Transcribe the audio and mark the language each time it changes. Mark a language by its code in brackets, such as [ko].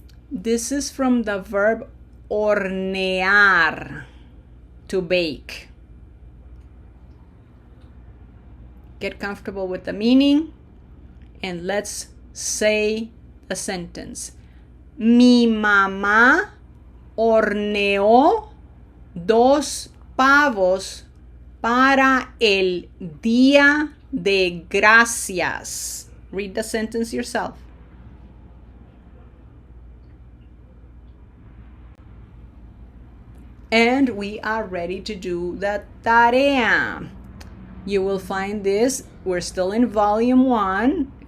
[en] This is from the verb hornear, to bake. Get comfortable with the meaning and let's say the sentence. [es] Mi mamá horneó 2 pavos para el Día de Gracias. [en] Read the sentence yourself. And we are ready to do the tarea. You will find this, we're still in volume 1.